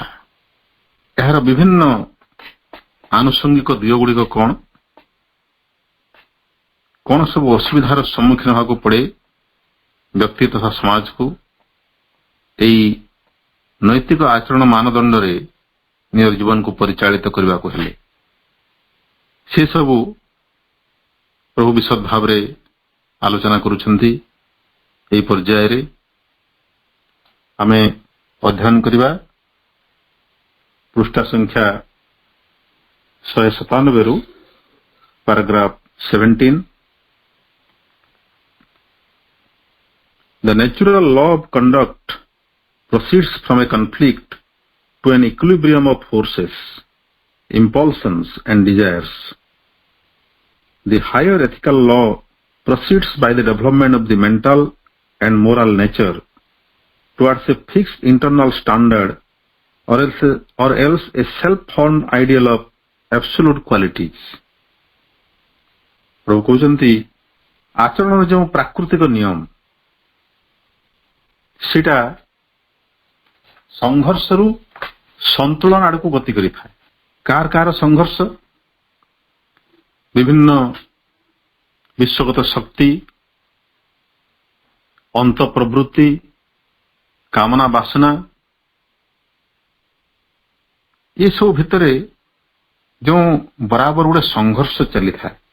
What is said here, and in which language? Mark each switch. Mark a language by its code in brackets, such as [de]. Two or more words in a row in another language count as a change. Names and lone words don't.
[or] ଏହାର ବିଭିନ୍ନ ଆନୁଷଙ୍ଗିକ ଦିଗ ଗୁଡ଼ିକ କଣ କଣ ସବୁ ଅସୁବିଧାର ସମ୍ମୁଖୀନ ହେବାକୁ ପଡେ ବ୍ୟକ୍ତି ତଥା ସମାଜକୁ ଏହି ନୈତିକ ଆଚରଣ ମାନଦଣ୍ଡରେ ନିଜ ଜୀବନକୁ ପରିଚାଳିତ କରିବାକୁ ହେଲେ, ସେସବୁ ପ୍ରଭୁ ବିଶଦ ଭାବରେ ଆଲୋଚନା କରୁଛନ୍ତି। ଏହି ପର୍ଯ୍ୟାୟରେ ଆମେ ଅଧ୍ୟୟନ କରିବା ପୃଷ୍ଠା ସଂଖ୍ୟା 197 ରୁ paragraph 17. [en] The natural law of conduct proceeds from a conflict to an equilibrium of forces, impulsions and desires. The higher ethical law proceeds by the development of the mental and moral nature towards a fixed internal standard or else a self-formed ideal of absolute qualities. [or] ପ୍ରଭୁ କହୁଛନ୍ତି ଆଚରଣର ଯେଉଁ ପ୍ରାକୃତିକ ନିୟମ ସେଟା ସଂଘର୍ଷରୁ ସନ୍ତୁଳନ ଆଡକୁ ଗତି କରିଥାଏ। କାହାର ସଂଘର୍ଷ? ବିଭିନ୍ନ ବିଶ୍ୱଗତ ଶକ୍ତି, ଅନ୍ତଃପ୍ରବୃତ୍ତି, କାମନା ବାସନା, ଏସବୁ ଭିତରେ ଯେଉଁ ବରାବର ଗୋଟେ ସଂଘର୍ଷ ଚାଲିଥାଏ।